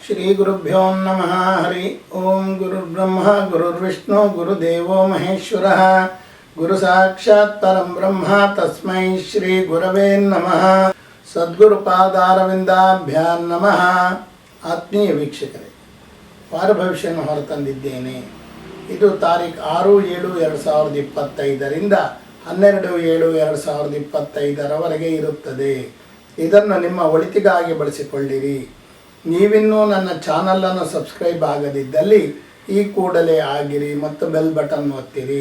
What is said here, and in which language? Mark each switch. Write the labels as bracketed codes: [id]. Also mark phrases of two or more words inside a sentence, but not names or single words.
[sa] ಶ್ರೀ ಗುರುಭ್ಯೋ ನಮಃ. ಹರಿ ಓಂ. ಗುರುರ್ಬ್ರಹ್ಮ ಗುರುರ್ವಿಷ್ಣು ಗುರುದೇವೋ ಮಹೇಶ್ವರ ಗುರು ಸಾಕ್ಷಾತ್ ಪರಂ ಬ್ರಹ್ಮ ತಸ್ಮೈ ಶ್ರೀ ಗುರವೇ ನಮಃ. ಸದ್ಗುರು ಪಾದಾರವಿಂದಾಭ್ಯಾಂ ನಮಃ. [kn] ಆತ್ಮೀಯ ವೀಕ್ಷಕರೇ, ವಾರ ಭವಿಷ್ಯವನ್ನು ಹೊರತಂದಿದ್ದೇನೆ. ಇದು ತಾರೀಖು 6/7/2025 12/7/2025 ಇರುತ್ತದೆ. ಇದನ್ನು ನಿಮ್ಮ ಒಳಿತಿಗಾಗಿ ಬಳಸಿಕೊಳ್ಳಿರಿ. ನೀವಿನ್ನೂ ನನ್ನ ಚಾನಲನ್ನು ಸಬ್ಸ್ಕ್ರೈಬ್ ಆಗದಿದ್ದಲ್ಲಿ ಈ ಕೂಡಲೇ ಆಗಿರಿ ಮತ್ತು [en] bell button [kn] ಒತ್ತಿರಿ.